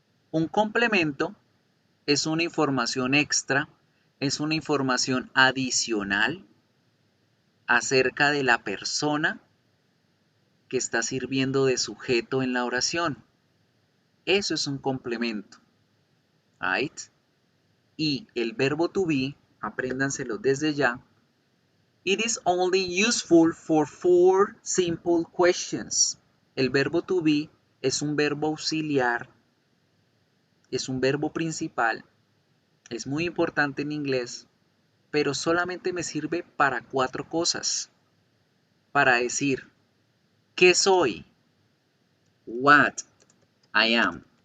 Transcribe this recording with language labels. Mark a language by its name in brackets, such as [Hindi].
[Spanish] Un complemento es una información extra, es una información adicional acerca de la persona que está sirviendo de sujeto en la oración. Eso es un complemento. Right? Y el verbo to be, apréndanselo desde ya. [English] It is only useful for four simple questions. [Spanish] El verbo to be es un verbo auxiliar, es un verbo principal, es muy importante en inglés, pero solamente me sirve para 4 cosas. Para decir, ¿qué soy? [English] What I am.